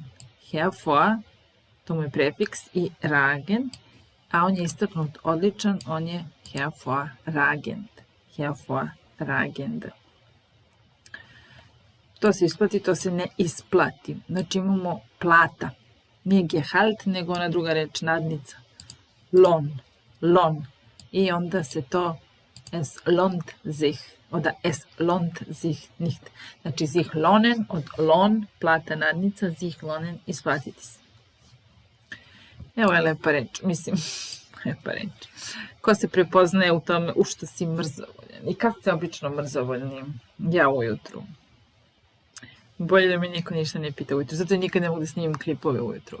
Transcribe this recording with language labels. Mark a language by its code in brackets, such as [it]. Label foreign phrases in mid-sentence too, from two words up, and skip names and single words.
[sr] Hervor, to mu je prefiks, i ragen, a on je istaknut odličan, on je hervorragend. To se isplati, to se ne isplati. Znači imamo plata. Nije Gehalt, nego ona druga reč, nadnica. Lon. I onda se to [de] es lohnt sich. Oder es lohnt sich nicht. [sr] Znači [de] sich lohnen [sr] od lon, plata, nadnica, [de] sich lohnen, [sr] isplatiti se. Evo je lepa reč, mislim, lepa reč. Ko se prepoznaje u tome u što si mrzovoljan i kad ste obično mrzovoljni? Ja ujutru. Bolje da mi niko ništa ne pita ujutru, zato nikad ne mogu da snimam klipove ujutru.